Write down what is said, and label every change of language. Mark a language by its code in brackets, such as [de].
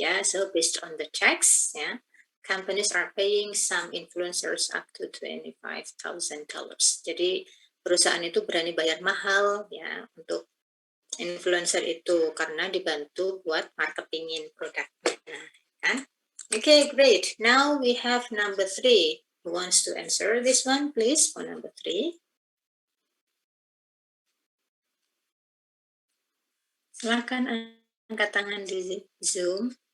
[en] Yeah, so based on the text, yeah, companies are paying some influencers up to $25,000. [id] Jadi perusahaan itu berani bayar mahal ya untuk influencer itu karena dibantu buat marketingin produknya, kan? [en] Okay, great. Now we have number 3. Who wants to answer this one, please, for number 3? [id] Silakan angkat tangan di Zoom.